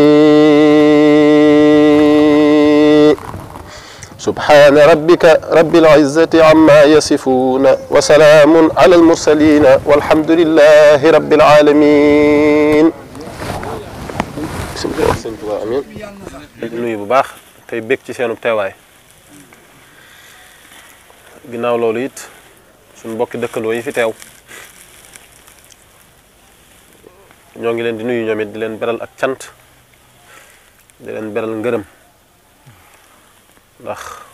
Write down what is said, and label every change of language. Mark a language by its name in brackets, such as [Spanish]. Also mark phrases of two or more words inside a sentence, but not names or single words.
[Arabic] سبحان ربك رب العزة عما يصفون وسلام على المرسلين والحمد لله رب العالمين. بسم الله آمين. [Wolof] nuyu bu baax tey bég ci seenu teewaay ginnaaw loolu it suñu mbokki dëkkandoo yi fi teew ñoo ngi leen di nuyu ñoom it di leen beral ak cant di leen beral ngërëm ndax